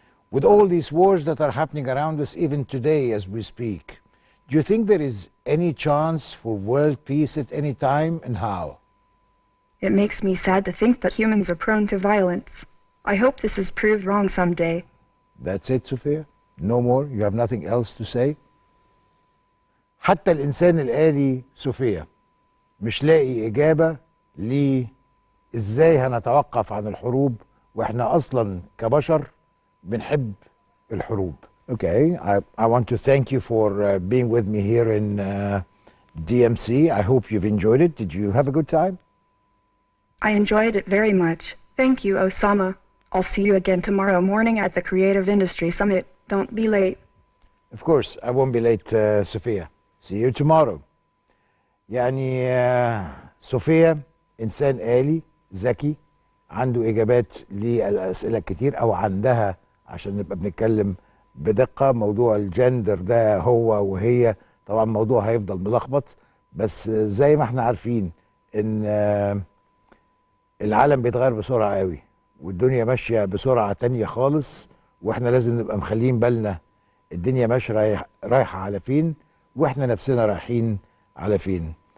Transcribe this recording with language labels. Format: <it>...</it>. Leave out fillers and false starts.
<en>With all these wars that are happening around us even today as we speak, do you think there is any chance for world peace at any time, and how? It makes me sad to think that humans are prone to violence. I hope this is proved wrong someday. That's it, Sophia? No more? You have nothing else to say?</en> <ar>حتى الإنسان الآلي صوفيا مش لاقي إجابة ليه إزاي هنتوقف عن الحروب وإحنا أصلا كبشر بنحب الحروب.</ar> <en>Okay, I want to thank you for being with me here in DMC. I hope you've enjoyed it. Did you have a good time? I enjoyed it very much. Thank you, Osama. I'll see you again tomorrow morning at the Creative Industry Summit. Don't be late. Of course, I won't be late, Sophia. See you tomorrow.</en> <ar>يعني صوفيا إنسان آلي ذكي عنده إجابات للأسئلة الكتير أو عندها، عشان نبقى بنتكلم بدقة. موضوع الجندر ده هو وهي طبعا موضوع هيفضل ملخبط، بس زي ما احنا عارفين إن العالم بيتغير بسرعة قوي والدنيا ماشية بسرعة تانية خالص، واحنا لازم نبقى مخلين بالنا الدنيا ماشية رايحة على فين واحنا نفسنا رايحين على فين.</ar>